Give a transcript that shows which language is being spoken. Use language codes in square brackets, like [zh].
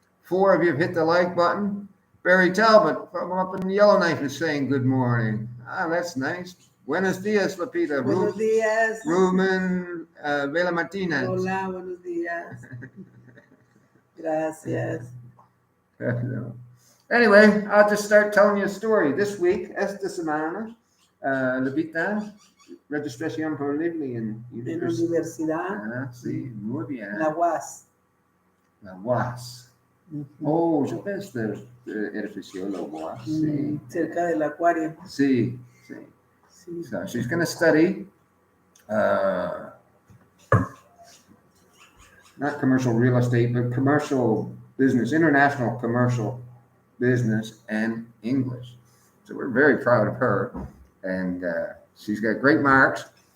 [en] 4 of you have hit the like button. Barry Talbot from up in Yellowknife is saying good morning. Ah, that's nice. [es] Buenos dias, [en] Lupita. [es] Buenos días. Ruben Vela Martinez. Hola, buenos días. Gracias. [en] Anyway, I'll just start telling you a story. This week, [es] esta semana, Lupita, registración por libre en universidad. Ah, sí, muy bien. La UAS. La UAS. [en] Oh, [es] yo veo este edificio, la UAS. Sí. Cerca del acuario. Sí, sí. [en] So she's going to study not commercial real estate, but commercial business, international commercial business and English. So we're very proud of her, and she's got great marks.